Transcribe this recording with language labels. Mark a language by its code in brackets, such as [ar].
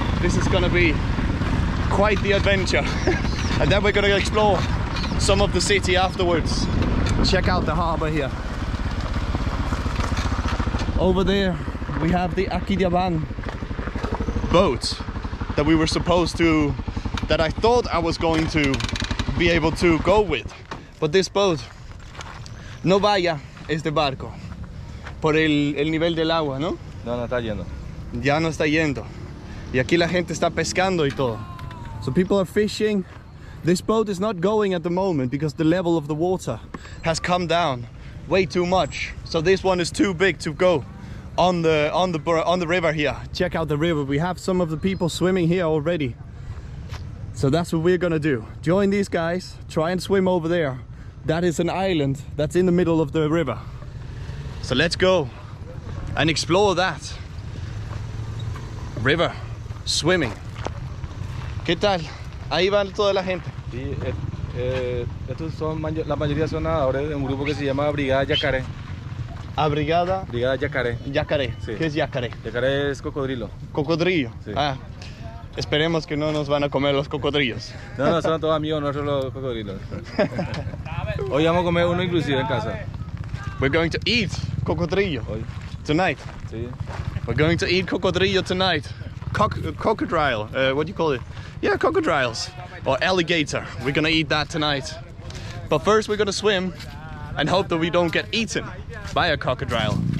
[en] This is gonna be quite the adventure. And then we're gonna explore some of the city afterwards. Check out the harbor here. Over there we have the ayuda boat that we were supposed to, that I thought I was going to be able to go with. But this boat [es] no vaya este barco por el nivel del agua, ¿no? No, no está yendo. Ya no está yendo. Y aquí la gente está pescando y todo. [en] So people are fishing. This boat is not going at the moment because the level of the water has come down way too much. So this one is too big to go on the river here. Check out the river. We have some of the people swimming here already. So that's what we're gonna do. Join these guys, try and swim over there. That is an island that's in the middle of the river. So let's go and explore that river, swimming. [es] ¿Qué tal? Ahí va toda la gente. Sí, estos son, la mayoría son nadadores de un grupo que se llama Brigada Yacaré. Brigada Yacaré. Yacaré. Sí. ¿Qué es yacaré? Yacaré es cocodrilo. Cocodrillo. Sí. Ah. Esperemos que no nos van a comer los cocodrillos. No, no, son todos amigos nuestros los cocodrilos. Hoy vamos a comer uno inclusive en casa. [en] We're going to eat cocodrillo [es] Hoy. [en] tonight. [es] Sí. [en] We're going to eat cocodrillo tonight. Crocodile, what do you call it? Yeah, crocodiles. Or alligator. We're gonna eat that tonight. But first we're gonna swim and hope that we don't get eaten by a crocodile.